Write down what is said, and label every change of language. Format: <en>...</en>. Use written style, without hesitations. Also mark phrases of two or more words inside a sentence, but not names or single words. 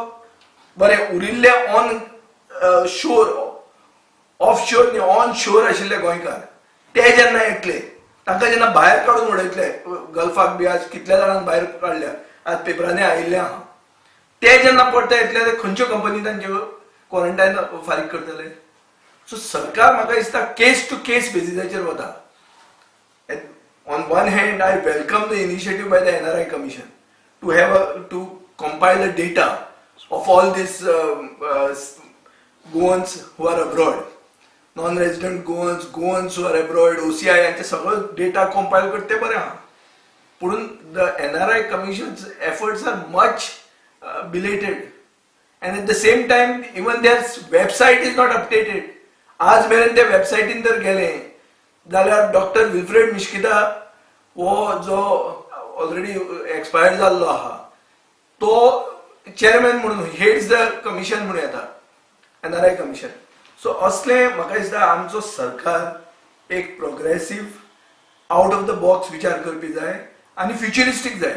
<kok>बरें, उरिल्ले</kok> <en>on shore, off shore</en> <kok>न्ही,</kok> <en>on shore</en> <kok>आशिल्ले गोंयकार ते जेन्ना येतले, तांकां जेन्ना भायर काडून उडयतले, गल्फाक बी आज कितल्या जाणांक भायर काडल्या, आज पेपरांनी आयिल्ले आहा, ते जेन्ना परते येतले ते खंयच्यो कंपनी तांच्यो क्वॉरंटायन फारीक करतले? सो सरकार म्हाका दिसता</kok> <en>case to case</en> <kok>बेसिसाचेर वता.</kok> <en>On one hand I welcome the initiative by the NRI Commission to compile the data of all these Goans who are abroad, non-resident Goans who are abroad, OCI</en> <kok>यांचे सगळं डेटा कंपाईल करते बरें आहा. पूण</kok> <en>the NRI Commission's efforts are much belated and at the same time even their website is not updated.</en> <kok>आज मेरेन त्या वेबसायटीन जर गेले जाल्यार डॉक्टर विल्फ्रेड मिश्किता हो जो</kok> <en>already expired</en> <kok>जाल्लो आहा तो चेअरमॅन म्हणून</kok> <en>heads the commission</en> <kok>म्हणून येता, NRI कमिशन. सो असले म्हाका दिसता आमचो सरकार एक</kok> <en>progressive out of the box</en> <kok>विचार करपी जाय आनी फ्युचरिस्टीक जाय.</kok>